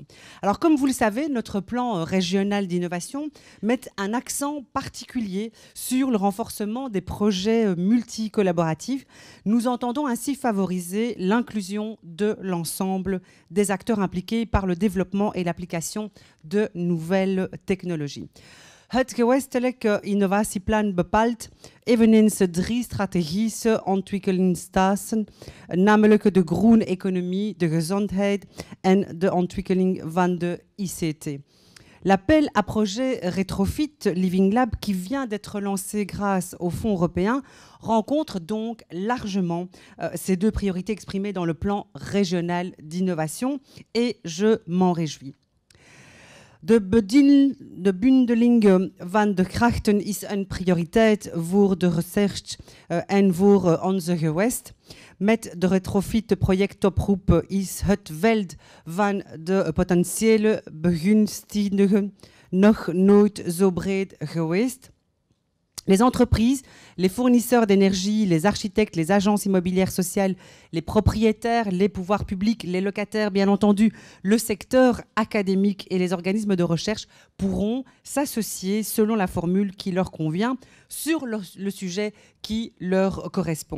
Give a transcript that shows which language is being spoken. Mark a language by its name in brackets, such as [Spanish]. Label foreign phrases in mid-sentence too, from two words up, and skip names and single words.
[French] Alors, comme vous le savez, notre plan régional d'innovation met un accent particulier sur le renforcement des projets multi-collaboratifs. Nous entendons ainsi favoriser l'inclusion de l'ensemble des acteurs impliqués par le développement et l'application de nouvelles technologies. [Dutch] Het gewestelijke innovatieplan bepaalt eveneens 3 strategische ontwikkelingsstasen, namelijk de groene economie, de gezondheid en de ontwikkeling van de ICT. [French] L'appel à projet Retrofit Living Lab, qui vient d'être lancé grâce aux fonds européens, rencontre donc largement ces 2 priorités exprimées dans le plan régional d'innovation et je m'en réjouis. [Dutch] De bundeling van de krachten is een prioriteit voor de research en voor onze gewest. Met de retrofit-projectoproep is het veld van de potentiële begunstigden nog nooit zo breed geweest. [French] Les entreprises, les fournisseurs d'énergie, les architectes, les agences immobilières sociales, les propriétaires, les pouvoirs publics, les locataires, bien entendu, le secteur académique et les organismes de recherche pourront s'associer selon la formule qui leur convient sur le sujet qui leur correspond.